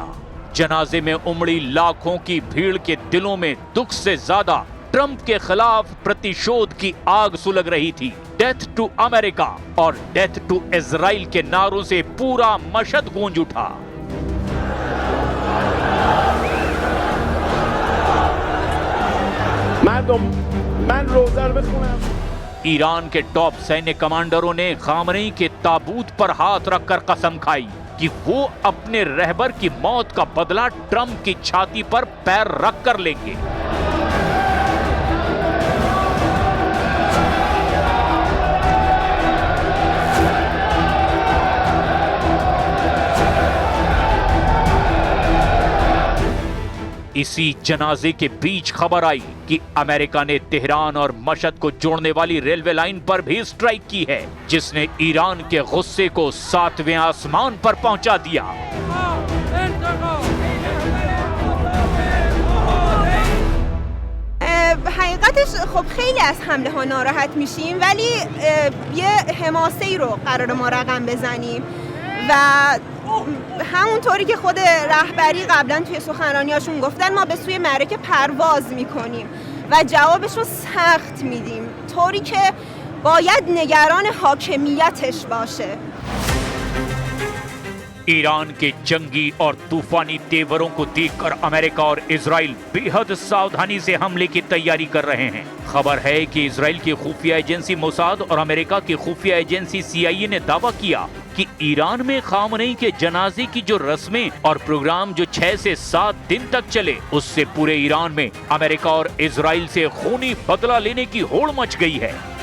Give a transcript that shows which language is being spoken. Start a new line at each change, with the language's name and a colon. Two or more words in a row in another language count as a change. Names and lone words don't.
Hindi: जनाजे में उमड़ी लाखों की भीड़ के दिलों में दुख से ज्यादा ट्रंप के खिलाफ प्रतिशोध की आग सुलग रही थी।
English: Death to America
Hindi: और
English: Death to Israel
Hindi: के नारों से पूरा मशहद गूंज उठा। मैं مردم من روزه رو بخونم. ईरान के टॉप सैन्य कमांडरों ने खामनेई के ताबूत पर हाथ रखकर कसम खाई कि वो अपने रहबर की मौत का बदला ट्रंप की छाती पर पैर रख कर लेंगे। इसी जनाजे के बीच खबर आई कि अमेरिका ने तेहरान और मशहद को जोड़ने वाली रेलवे लाइन पर भी स्ट्राइक की है, जिसने ईरान के गुस्से को 7वें आसमान पर पहुंचा दिया।
Persian: حقیقتش خب خیلی از حمله ها ناراحت میشیم ولی یه حماسه‌ای رو قرار ما رقم بزنیم و همونطوری که خود رهبری قبلا توی سخنرانیاشون گفتن ما به سوی معرکه پرواز میکنیم و جوابش رو سخت میدیم طوری که باید نگران حاکمیتش باشه.
Hindi: ईरान के जंगी और तूफानी तेवरों को देखकर अमेरिका और इजराइल बेहद सावधानी से हमले की तैयारी कर रहे हैं। खबर है कि इजराइल की खुफिया एजेंसी मोसाद और अमेरिका की खुफिया एजेंसी CIA ने दावा किया कि ईरान में खामनेई के जनाजे की जो रस्में और प्रोग्राम जो 6 से 7 दिन तक चले, उससे पूरे ईरान में अमेरिका और इजराइल से खूनी बदला लेने की होड़ मच गई है।